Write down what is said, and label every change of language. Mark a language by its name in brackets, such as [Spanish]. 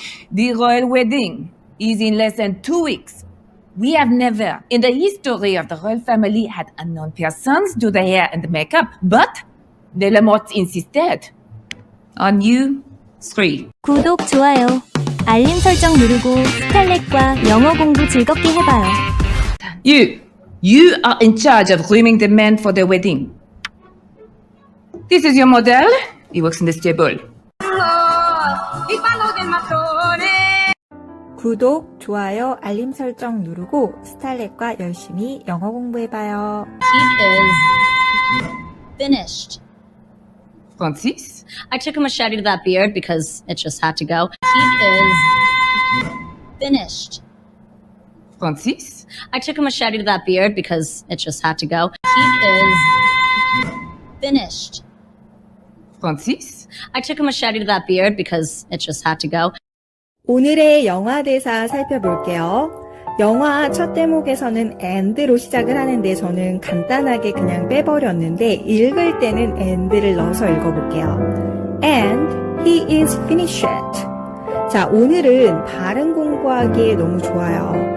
[English] The royal wedding is in less than 2 weeks. We have never, in the history of the royal family, had unknown persons do the hair and the makeup, but the Lamottes insisted. On you, 3. [Korean] 구독, 좋아요, 알림 설정 누르고 스칼렛과 영어 공부 즐겁게 해봐요. [English] You are in charge of grooming the men for the wedding. This is your model. He works in the stable. [Korean] 구독, 좋아요, 알림 설정 누르고 스탈렛과 열심히 영어 공부해봐요. [English] He is finished. Francis? I took a machete to that beard because it just had to go. He is finished. Francis? I took a machete to that beard because it just had to go. He is finished. Francis? I took a machete to that beard because it just had to go. [Korean] 오늘의 영화 대사 살펴볼게요. 영화 첫 대목에서는 and로 시작을 하는데 저는 간단하게 그냥 빼버렸는데 읽을 때는 and를 넣어서 읽어볼게요. [English] And he is finished. [Korean] 자, 오늘은 발음 공부하기에 너무 좋아요.